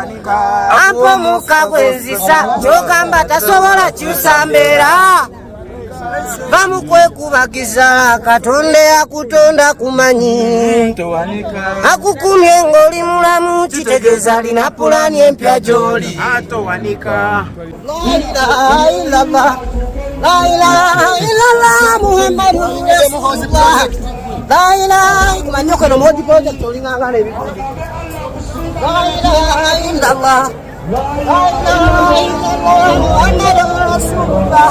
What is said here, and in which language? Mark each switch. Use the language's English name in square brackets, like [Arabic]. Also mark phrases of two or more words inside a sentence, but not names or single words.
[Ganda] Ampa omukka gwenzisa kyogamba tasobola kyusa mbeera. bamukwekubagiza katonde akutonda kumanyi akukumye ng'oli mulamu kitegeeza alina pulaani empya gy'oli [Arabic] لا إله إلا الله محمد رسول الله. لا إله إلا الله محمد رسول الله. لا إله إلا الله محمد رسول الله.